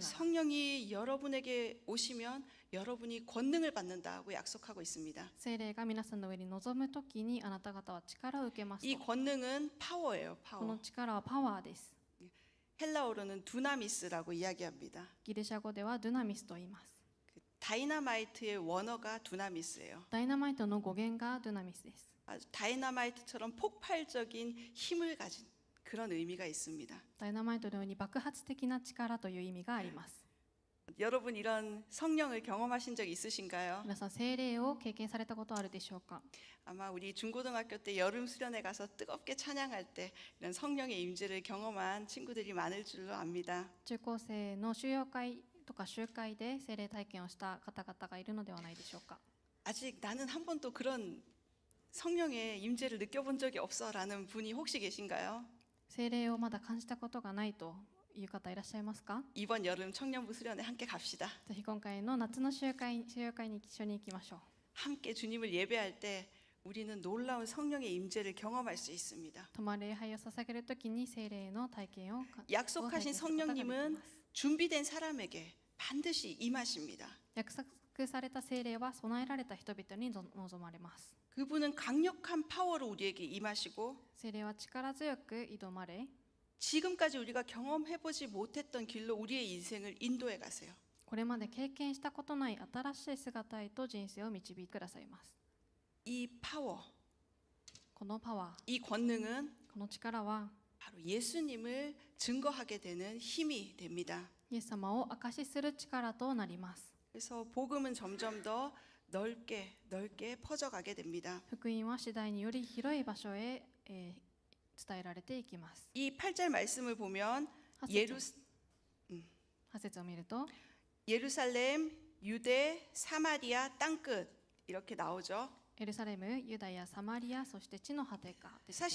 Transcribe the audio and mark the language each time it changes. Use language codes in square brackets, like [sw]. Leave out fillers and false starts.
[ko] 성령이 여러분에게 오시면 여러분이 권능을 받는다고 약속하고 있습니다. [ja] 聖霊が皆さんの上に臨むときにあなた方は力を受けます [ko] 이 [ja] と。 [ko] 권능은 파워예요. [ja] この [ko] 파워. [ja] 力はパワーです。 [ko] 헬라어로는 두나미스라고 이야기합니다. [ja] ギリシャ語ではドゥナミスと言います。 [ko] 다이나마이트의 원어가 두나미스예요. [ja] ダイナマイトの語源がドゥナミスです。 [ko] 아주 다이나마이트처럼 폭발적인 힘을 가진 그런 의미가 있습니다. [ja] ダイナマイトのように爆発的な力という意味があります。 [ko] 여러분 이런 성령을 경험하신 적 있으신가요? [ja] 皆さん聖霊を経験されたことあるでしょうか。 [ko] 아마 우리 중고등학교 때 여름 수련회 가서 뜨겁게 찬양할 때 이런 성령의 임재를 경험한 친구들이 많을 줄로 압니다. [ja] 中高生の修養会とか集会で聖霊体験をした方々がいるのではないでしょうか。 [ko] 아직 나는 한 번도 그런 성령의 임재를 느껴본 적이 없어라는 분이 혹시 계신가요? [ja] 聖霊をまだ感じたことがないという方いらっしゃいますか？ [ko] 이번 여름 청년부 수련회 함께 갑시다. [ja] ぜひ今回の夏の集会に一緒に行きましょう。 [ko] 함께 주님을 예배할 때 우리는 놀라운 성령의 임재를 경험할 수 있습니다. [ja] 泊まり礼拝を捧げるときに聖霊の体験を体 [ko] 약속하신 [ja] 験することができ [ko] 성령님은 [ja] ます。 [ko] 준비된 사람에게 반드시 임하십니다. [ja] 約束された聖霊は備えられた人々に望まれます。 [ko] 그분은 강력한 파워로 우리에게 임하시고 [ja] 聖霊は力強く挑まれ、 [ko] 지금까지 우리가 경험해보지 못했던 길로 우리의 인생을 인도해 가세요. [ja] これまで経験したことない新しい姿へと人生を導いてくださいます。 [ko] 이 파워, [ja] このパワー、 [ko] 이 권능은 [ja] この力は [ko] 바로 예수님을 증거하게 되는 힘이 됩니다. [ja] イエス様を証しする力となります。 [ko] 그래서 복음은 점점 더 넓게 퍼져가게 됩니다. [ja] 福音は次第により広い場所へ、伝えられていきます。 [ko] 이 8절 말씀을 보면 [ja] 8節を見ると、 [ko] 예루살렘, 유대, 사마리아 땅끝 이렇게 나오죠. [ja] エルサレム、ユダヤ、サマリア、そして地の果てか出てきます。